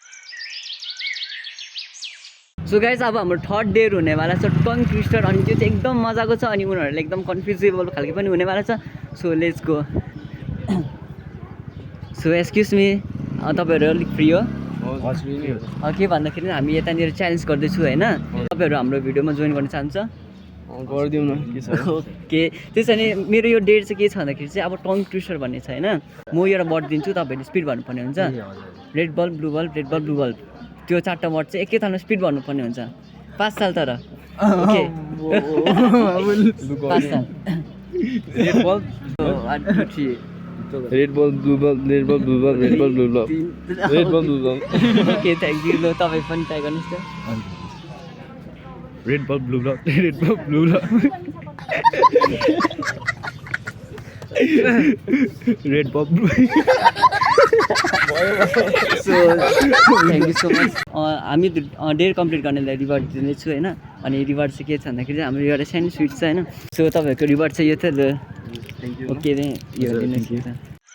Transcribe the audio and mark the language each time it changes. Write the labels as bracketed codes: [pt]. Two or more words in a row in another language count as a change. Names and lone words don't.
[en] so guys [ne] अब हाम्रो [en] third date [ne] हुनेवाला छ [en] tongue twister [ne] अनि त्यो चाहिँ एकदम मजाको छ अनि उनीहरूले एकदम कन्फ्युजेबल खालको पनि हुनेवाला छ [en] so let's go so excuse me [ne] तपाईँहरू अलिक फ्री हो के भन्दाखेरि हामी यतानिर च्यालेन्ज गर्दैछु होइन तपाईँहरू हाम्रो भिडियोमा जोइन गर्न चाहन्छ गरिदिउँ न के छ ओके त्यसो भने मेरो यो डेट चाहिँ के छ भन्दाखेरि चाहिँ अब [en] tongue twister [ne] भन्ने छ होइन म एउटा वर्ड दिन्छु तपाईँहरूले स्पिड भन्नुपर्ने हुन्छ [en] red bulb blue bulb red bulb blue bulb [ne] त्यो चारवटा वर्ड चाहिँ एकैतालमा स्पिड भन्नुपर्ने हुन्छ 5 साल तर ओके 5 साल [en] red bulb 1 2 3 red bulb blue bulb red bulb blue bulb red bulb blue bulb red bulb blue bulb okay thank you [ne] ल तपाईँ पनि ट्राई गर्नुहोस् त [en] red bulb blue bulb red bulb blue bulb red bulb so thank you so much [ne] हामी डेढ कम्प्लिट गर्नेलाई रिवार्ड दिँदैछु होइन अनि रिवार्ड चाहिँ के छ भन्दाखेरि चाहिँ हाम्रो एउटा सानो स्विट छ होइन सो तपाईँहरूको रिवार्ड चाहिँ यो थियो ल ओके रे यो दिनुहोस् न